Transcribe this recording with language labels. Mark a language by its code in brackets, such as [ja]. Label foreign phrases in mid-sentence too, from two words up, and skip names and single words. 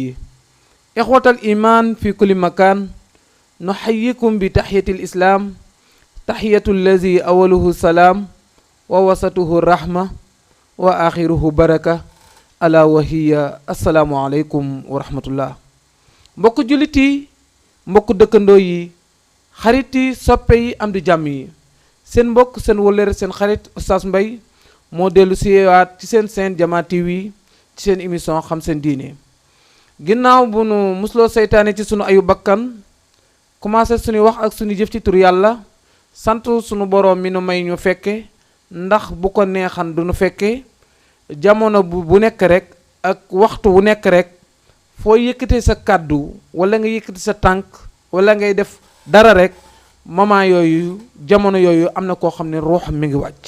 [ar] إخوة الإيمان في كل مكان، نحييكم بتحية الإسلام، تحية الذي أوله السلام ووسطه الرحمة وآخره بركة ألا وهي السلام عليكم ورحمة الله. [wo] mbokk jullit yi, mbokk dëkkandoo yi, xarit yi, soppe yi, am di jàmm yi, seen mbokk seen wëllëre seen xarit Oustaz Mbaye moo dellu siwaat ci seen Jama TV ci seen émission xam seen diine. ginnaaw bu nu musloo seytaane ci sunu ayu bakkan, commencé suñu wax ak suñu jëf ci tur yàlla, sant sunu boroom mi nu may ñu fekke, ndax bu ko neexan du nu fekke jamono bu nekk rek ak waxtu wu nekk rek foo yëkkatee sa kàddu wala nga yëkkati sa tànk wala ngay def dara rek moment yooyu jamono yooyu am na koo xam ne ruuxam mi ngi wàcc.